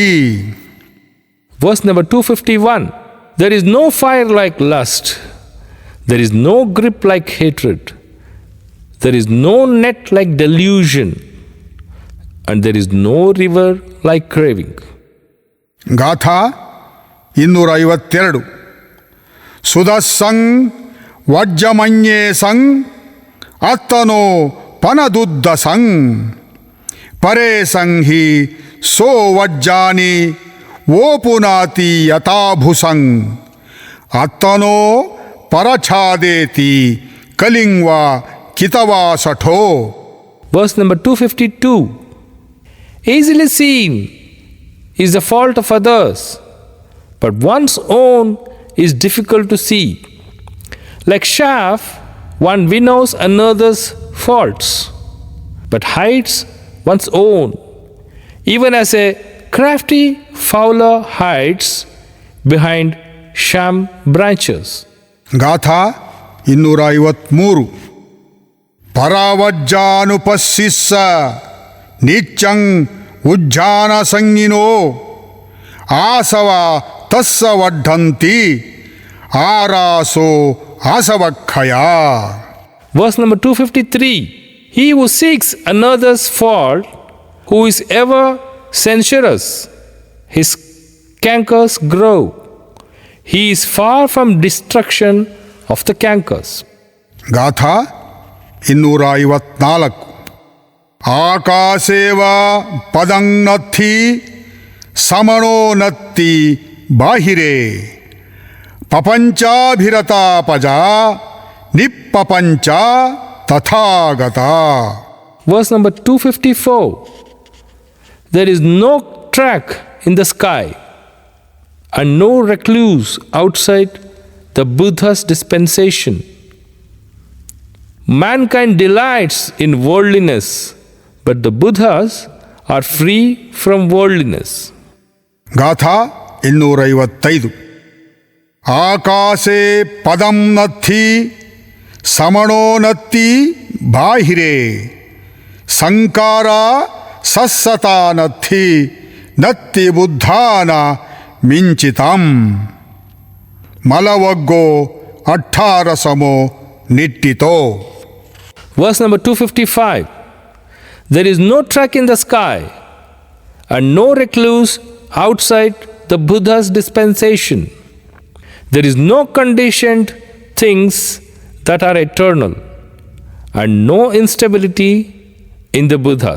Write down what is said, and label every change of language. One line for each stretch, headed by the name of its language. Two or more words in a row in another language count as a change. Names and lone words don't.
English: Verse number 251. There is no fire like lust. There is no grip like hatred. There is no net like delusion. And there is no river like craving.
Pali: ಗಾಥಾ 252. ಸುದಸ್ಸಂ ವಜ್ಜಮನ್ಯೇ ಸಂ ಅತ್ತನೋ ಪನದುದ್ದಸಂ ಪರೇ ಸಂಹಿ ಸೋ ವಜ್ಜಾನಿ ಓಪುನಾತಿ ಯಥಾಭುಸಂ ಅತ್ತನೋ ಪರಛಾದೇತಿ ಕಲಿಂಗ್ವಾ ಕಿತವಾ ಸಠೋ.
English: Verse number 252. Easily seen is the fault of others, but one's own is difficult to see. Like chaff, one winnows another's faults, but hides one's own, even as a crafty fowler hides behind sham branches.
Pali: ಗಾಥಾ 253. ಪರಾವಜ್ಜಾನುಪಸ್ಸಿಸ್ಸ ನಿಚ್ಚಂ ಉಜ್ಜಾನ ಸಂಗಿನೋ ಆಸವ ತಸ್ಸ ವಡ್ಢಂತಿ ಆರಾಸೋ ಆಸವಕ್ಷಯ.
English: Verse number 253. He who seeks another's fault, who is ever censorious, his cankers grow. He is far from destruction of the cankers.
Pali: ಗಾಥಾ 254. ಆಕಾಶೇವ ಪದಂನತ್ಥಿ ಸಮಣೋ ನತ್ತಿ ಬಾಹಿರೆ ಪಪಂಚಾಭಿರತಾಪಜ ನಿಪ್ಪಪಂಚ ತಥಾಗತ.
English: Verse number 254. There is no track in the sky and no recluse outside the Buddha's dispensation. Mankind delights in worldliness, but the Buddhas are free from worldliness.
Pali: ಗಾಥಾ 255. ಆಕಾಶೇ ಪದಂ ನತ್ಥಿ ಸಮಣೋ ನತ್ತಿ ಬಾಹಿರೆ ಸಂಕಾರ ಸಸ್ಸತಾ ನತ್ಥಿ ನತ್ತಿ ಬುದ್ಧಾನ ಮಿಂಚಿತಂ ಮಲವಗ್ಗೋ ಅಠಾರಸಮೋ ನಿಟ್ಟಿತೋ.
English: Verse number 255. There is no track in the sky and no recluse outside the Buddha's dispensation. There is no conditioned things that are eternal and no instability in the Buddhas.